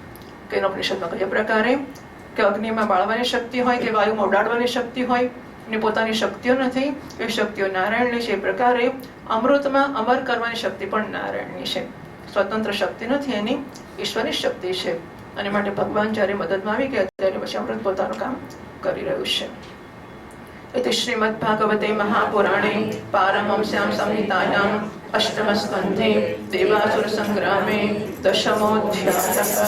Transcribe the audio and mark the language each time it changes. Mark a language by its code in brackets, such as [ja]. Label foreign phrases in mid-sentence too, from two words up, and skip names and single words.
[gu] કે ઉપનિષદમાં કયા પ્રકારે કે અગ્નિમાં બાળવાની શક્તિ હોય કે વાયુમાં ઉડાડવાની શક્તિ હોય, એની પોતાની શક્તિઓ નથી, એ શક્તિઓ નારાયણની છે. એ પ્રકારે અમૃતમાં અમર કરવાની શક્તિ પણ નારાયણની છે. સ્વતંત્ર શક્તિ નથી, એની ઈશ્વરની શક્તિ છે. અને માટે ભગવાન જ્યારે મદદમાં આવી ગયા ત્યારે પછી અમૃત પોતાનું કામ કરી રહ્યું છે. [sa] इति श्रीमद्भागवते महापुराणे पारमहंस्यां संहितायां अष्टमस्कन्धे देवासुर संग्रामे दशमोऽध्यायः.